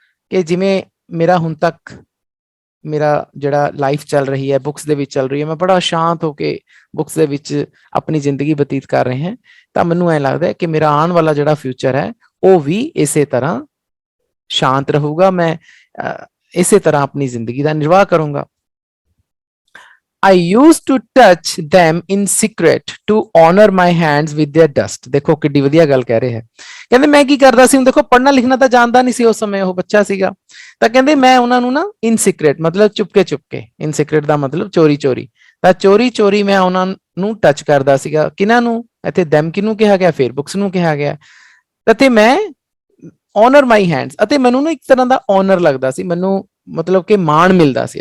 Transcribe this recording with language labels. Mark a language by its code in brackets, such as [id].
[pa] ਕਿ ਜਿਵੇਂ ਮੇਰਾ ਹੁਣ ਤੱਕ ਮੇਰਾ ਜਿਹੜਾ ਲਾਈਫ ਚੱਲ ਰਹੀ ਹੈ, ਬੁੱਕਸ ਦੇ ਵਿੱਚ ਚੱਲ ਰਹੀ ਹੈ, ਮੈਂ ਬੜਾ ਸ਼ਾਂਤ ਹੋ ਕੇ ਬੁੱਕਸ ਦੇ ਵਿੱਚ ਆਪਣੀ ਜ਼ਿੰਦਗੀ ਬਤੀਤ ਕਰ ਰਹੇ ਹਾਂ, ਤਾਂ ਮੈਨੂੰ ਐ ਲੱਗਦਾ ਹੈ ਕਿ ਮੇਰਾ ਆਉਣ ਵਾਲਾ ਜਿਹੜਾ ਫਿਊਚਰ ਹੈ ਉਹ ਵੀ ਇਸੇ ਤਰ੍ਹਾਂ ਸ਼ਾਂਤ ਰਹੂਗਾ। ਮੈਂ ਇਸੇ ਤਰ੍ਹਾਂ ਆਪਣੀ ਜ਼ਿੰਦਗੀ ਦਾ ਨਿਰਵਾਹ ਕਰੂੰਗਾ। [en] I used to touch them in secret to honor my hands with their dust। [pa] ਦੇਖੋ ਕਿੱਡੀ ਵਧੀਆ ਗੱਲ ਕਹਿ ਰਹੇ ਹੈ। ਕਹਿੰਦੇ ਮੈਂ ਕੀ ਕਰਦਾ ਸੀ, ਹੁਣ ਦੇਖੋ ਪੜ੍ਹਨਾ ਲਿਖਣਾ ਤਾਂ ਜਾਣਦਾ ਨਹੀਂ ਸੀ ਉਸ ਸਮੇਂ, ਉਹ ਬੱਚਾ ਸੀਗਾ। ਤਾਂ ਕਹਿੰਦੇ ਮੈਂ ਉਹਨਾਂ ਨੂੰ ਨਾ [en] in secret, [pa] ਮਤਲਬ ਚੁਪਕੇ ਚੁਪਕੇ, ਇਨ ਸੀਕ੍ਰੇਟ ਦਾ ਮਤਲਬ ਚੋਰੀ ਚੋਰੀ, ਤਾਂ ਚੋਰੀ ਚੋਰੀ ਮੈਂ ਉਹਨਾਂ ਨੂੰ ਟੱਚ ਕਰਦਾ ਸੀਗਾ। ਕਿਹਨਾਂ ਨੂੰ? ਇੱਥੇ ਦੈਮ ਕਿਹਨੂੰ ਕਿਹਾ ਗਿਆ? ਫਿਰ ਬੁੱਕਸ ਨੂੰ ਕਿਹਾ ਗਿਆ। ਅਤੇ ਮੈਂ [en] honour my hands, [pa] ਅਤੇ ਮੈਨੂੰ ਨਾ ਇੱਕ ਤਰ੍ਹਾਂ ਦਾ ਓਨਰ ਲੱਗਦਾ ਸੀ, ਮੈਨੂੰ ਮਤਲਬ ਕਿ ਮਾਣ ਮਿਲਦਾ ਸੀ।